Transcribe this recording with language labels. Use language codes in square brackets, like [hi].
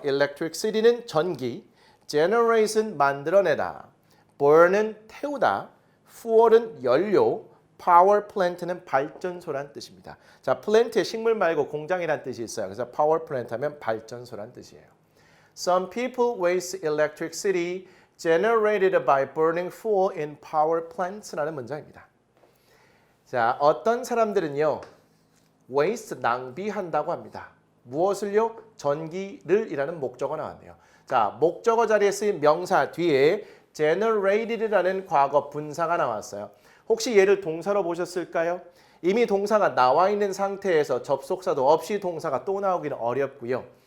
[ko] electricity는 전기, generate은 만들어내다, burn은 태우다, fuel은 연료, power plant는 발전소란 뜻입니다. 자, plant에 식물 말고 공장이란 뜻이 있어요. 그래서 power plant 하면 발전소란 뜻이에요. [en] Some people waste electricity generated by burning fuel in power plants [ko] 라는 문장입니다. 자, 어떤 사람들은요. waste 낭비한다고 합니다. 무엇을요? 전기를 이라는 목적어 나왔네요. 자, 목적어 자리에 쓰인 명사 뒤에 generated라는 과거 분사가 나왔어요. 혹시 얘를 동사로 보셨을까요? 이미 동사가 나와 있는 상태에서 접속사도 없이 동사가 또 나오기는 어렵고요.